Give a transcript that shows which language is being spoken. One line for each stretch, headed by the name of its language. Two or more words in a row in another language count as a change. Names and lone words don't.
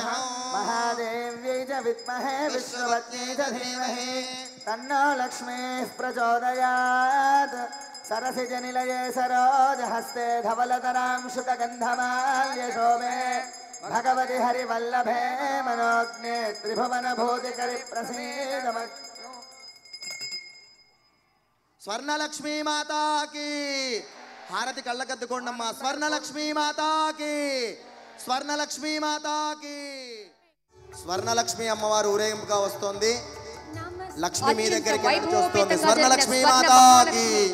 Sanskrit: महादेव्यै च विद्महे विष्णुपत्न्यै च धीमहि तन्नो लक्ष्मीः प्रचोदयात्. सरसिजनिलये सरोजहस्ते धवलतरां शुकगन्धमाल्यशोभे भगवति हरिवल्लभे मनोज्ञे त्रिभुवनभूतिकरि प्रसीदमत्.
Telugu: స్వర్ణలక్ష్మీ మాతాకి హారతి కళ్ళకద్దుకోండమ్మా. స్వర్ణలక్ష్మీ మాతాకి, స్వర్ణలక్ష్మీ మాతాకి. స్వర్ణలక్ష్మి అమ్మవారు ఊరేగింపుగా వస్తోంది. లక్ష్మి మీ దగ్గరికి వస్తోంది. స్వర్ణలక్ష్మీ మాతాకి.